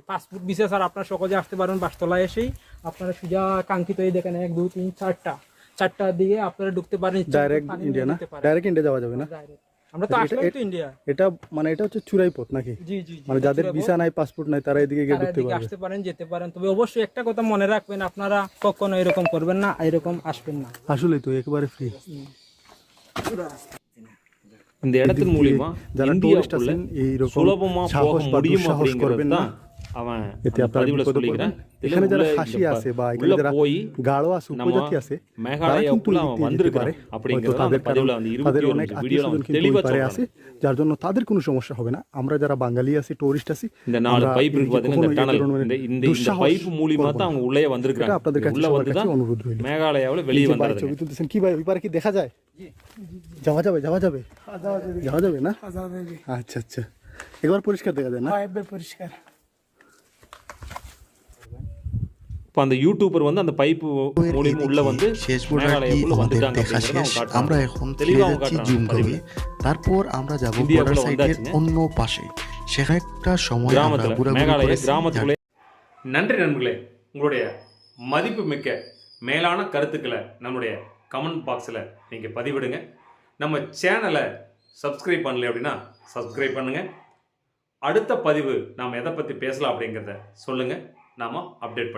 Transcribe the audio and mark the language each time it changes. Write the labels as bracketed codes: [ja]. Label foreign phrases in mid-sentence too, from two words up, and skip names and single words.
[bn] পাসপোর্ট ভিসা ছাড়া আপনারা সহজে আসতে পারেন বাসতলায় এসেই। আপনারা সুজা কাঙ্ক্ষিত এই দেখেন 1 2 3 4টার দিকে আপনারা ঢুকতে পারেন। ডাইরেক্ট ইন্ডিয়া না? ডাইরেক্ট ইন্ডিয়া যাওয়া যাবে না? আমরা তো আসলাম তো ইন্ডিয়া। এটা মানে এটা হচ্ছে চূড়াই পথ নাকি? জি জি, মানে যাদের ভিসা নাই, পাসপোর্ট নাই, তারা এদিকে গিয়ে ঢুকতে পারবে, আসতে পারেন, যেতে পারেন। তবে অবশ্যই একটা কথা মনে রাখবেন, আপনারা কখনো এরকম করবেন না, এরকম আসবেন না। আসলে তো একেবারে ফ্রি। [ta] இந்த இடத்தின் மூலியமா [bn] যারা টুরিস্ট [ta] இந்தியாவுக்குள்ள [bn] আছেন এইরকম [ta] சுலபமா போக [bn] সাহস বা [ta] முடியும் [bn] দুঃসাহস করবেন [ta] அப்படிங்கிறது [bn] না। [ta] தான் அவன் [bn] এতে [ta] அந்த [bn] আপনারা [ta] பதிவுல [bn] বিপদে [ta] சொல்லிக்கிறேன்। [bn] পড়বেন। এখানে যারা খাসি আছে বা এখানে যারা [ta] போய் [bn] গাঢ় আছে, [ta] நம்ம [bn] উপজাতি আছে, তারা কিন্তু [ta] மேகாலயாவுக்குள்ள அவன் [bn] এদিকে যেতে [ta] வந்திருக்கான் [bn] পারে। [ta] அப்படிங்கிறது [bn] হয়তো [ta] அந்த [bn] তাদের [ta] பதிவுல அந்த [bn] তাদের [ta] 21 [bn] অনেক [ta] நிமிஷம் [bn] আত্মীয় [ta] வீடியோல [bn] স্বজন [ta] அவன் [bn] কিন্তু [ta] தெளிவா [bn] ওই পারে [ta] சொல்றான்। [bn] আছে, যার জন্য তাদের কোনো সমস্যা হবে না। আমরা যারা বাঙালি আছি, টুরিস্ট আছি, [ta] இந்த 4 பைப் இருக்கு பாத்தீங்கன்னா, இந்த டனல், இந்த இந்த [bn] দুঃসাহস [ta] பைப் மூலியமா [bn] করবো [ta] தான் [bn] না। [ta] அவங்க உள்ளே [bn] এটা [ta] வந்திருக்காங்க। [bn] আপনাদের কাছে [ta] உள்ள [bn] সবার [ta] வந்து [bn] কাছে [ta] தான் [bn] অনুরোধ রইল। [ta] மேகாலயாவுல [bn] এই [ta] வெளியே [bn] যে ভাই [ta] வந்துடுறாங்க। [bn] ছবি তুলতেছেন, কি ভাই ওই পারে কি দেখা যায়? যাওয়া যাবে? যাওয়া যাবে? যাওয়া যাবে না? আচ্ছা আচ্ছা, একবার পরিষ্কার দেখা যায় না? পরিষ্কার। [ta] இப்போ அந்த யூடியூபர் வந்து அந்த பைப் மூலியமா உள்ள வந்து [bn] শেষ বর্ডারটি [ta] மேகாலயாவுக்குள்ள [bn] আমাদের [ta] வந்துட்டாங்க [bn] দেখা [ta] அப்படிங்கறத [bn] শেষ। [ta] அவங்க [bn] আমরা [ta] காட்டுறாங்க। [bn] এখন [ta] தெளிவா [bn] ফিরে [ta] அவங்க [bn] যাচ্ছি [ta] காட்டுறாங்க [bn] জুমগাঁওয়ে। [ta] பதிவுல। [bn] তারপর আমরা যাব ইন্ডিয়াগুলো [en] border side [ta] வந்தாச்சுங்க। [bn] অন্য পাশে। সেখানে একটা সময় আমরা [ta] கிராமத்துல [bn] ঘোরাঘুরি [ta] மேகாலய [bn] করেছি। [ta] கிராமத்துக்குள்ளே. நன்றி நண்பர்களே, உங்களுடைய மதிப்புமிக்க மேலான கருத்துக்களை நம்மளுடைய [en] comment box [ta] நீங்கள் பதிவிடுங்க. நம்ம சேனலை சப்ஸ்கிரைப் பண்ணல அப்படின்னா சப்ஸ்கிரைப் பண்ணுங்கள். அடுத்த பதிவு நாம் எதை பற்றி பேசலாம் அப்படிங்கிறத சொல்லுங்கள், நாம் அப்டேட் பண்ணிக்கலாம்.